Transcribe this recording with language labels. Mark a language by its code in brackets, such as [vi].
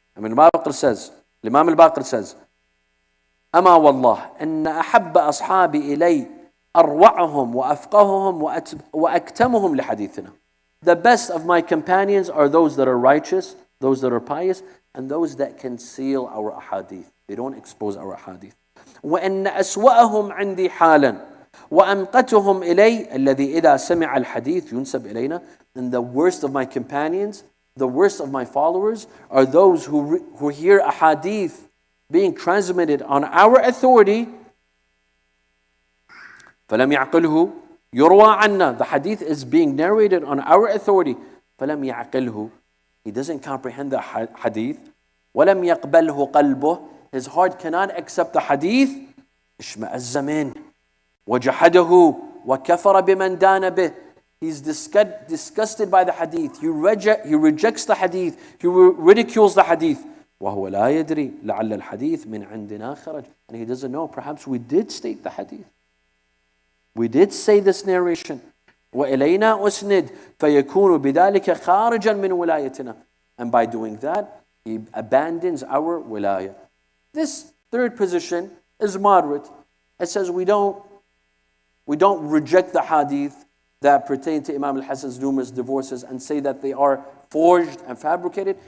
[en] Imam al-Baqir says, [ar] أما والله أن أحب أصحابي إلي أروعهم وأفقههم وأكتمهم لحديثنا. [en] The best of my companions are those that are righteous, those that are pious, and those that conceal our ahadith. They don't expose our ahadith. [ar] وأن أسوأهم عندي حالا وأمقتهم إلي الذي إذا سمع الحديث ينسب إلينا. [en] And the worst of my companions, the worst of my followers are those who hear a hadith being transmitted on our authority. [ar] فلم يعقله يروى عنا. [en] The hadith is being narrated on our authority. [ar] فلم يعقله. [en] He doesn't comprehend the hadith. [ar] ولم يقبله قلبه. [en] His heart cannot accept the hadith. [ar] اشمأز منه وجحده وكفر بمن دان به. [en] He's disgusted by the hadith. He rejects the hadith. He ridicules the hadith. [ar] وهو لا يدري لعل الحديث من عندنا خرج. [en] And he doesn't know, perhaps we did state the hadith. We did say this narration. [ar] وإلينا أسند فيكون بذلك خارجا من ولايتنا. [en] And by doing that, he abandons our wilaya. This third position is moderate. It says we don't reject the hadith that pertain to Imam Al-Hassan's numerous divorces and say that they are forged and fabricated.